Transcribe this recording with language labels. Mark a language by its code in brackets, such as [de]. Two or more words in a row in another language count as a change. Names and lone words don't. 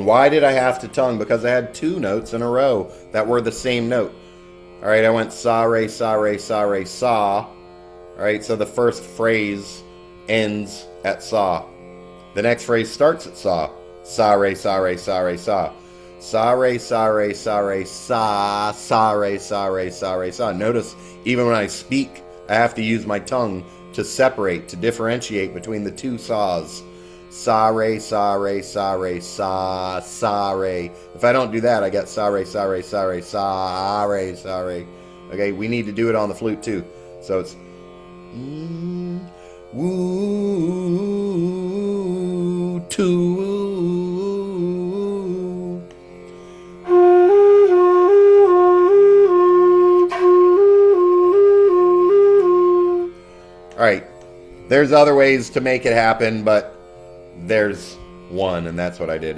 [en] Why did I have to tongue? Because I had 2 notes in a row that were the same note. Alright, I went sa, re, sa, re, sa, re, sa. Alright, so the first phrase ends at sa. The next phrase starts at sa. Sa, re, sa, re, sa, re, sa. Sa, re, sa, re, sa, re, sa. Sa, re, sa, re, sa, re, sa. Notice, even when I speak, I have to use my tongue to separate, to differentiate between the two saws. Sa, re, sa, re, sa, re, sa, sa, re. If I don't do that, I get sa, re, sa, re, sa, re, sa, re, sa, re. Okay, we need to do it on the flute too. So it's woo, two. All right, there's other ways to make it happen, but there's one, and that's what I did.